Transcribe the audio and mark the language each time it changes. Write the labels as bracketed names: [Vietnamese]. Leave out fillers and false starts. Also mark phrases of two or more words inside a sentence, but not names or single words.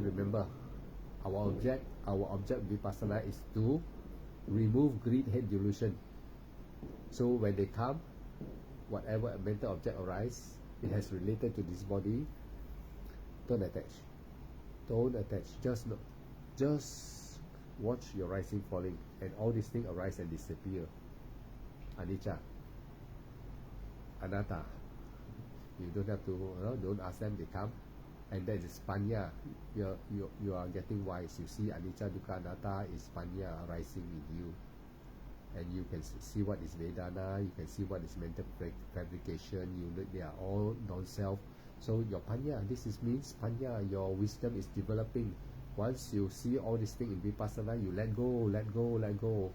[English] Remember, our object vipassana is to remove greed, hate, delusion. So when they come, whatever mental object arise, it has related to this body. Don't attach. Don't attach. Just watch your rising, falling, and all these things arise and disappear. [Pali] Anicca, anatta. [English] You don't have to. Don't ask them. They come, and that is panya. You are getting wise. You see, [Pali] anicca, dukkha, anatta [English] is panya rising in you, and you can see what is Vedana. You can see what is mental fabrication. They are all non-self. So your panya, means panya, your wisdom is developing. Once you see all these things in vipassana, you let go, let go, let go.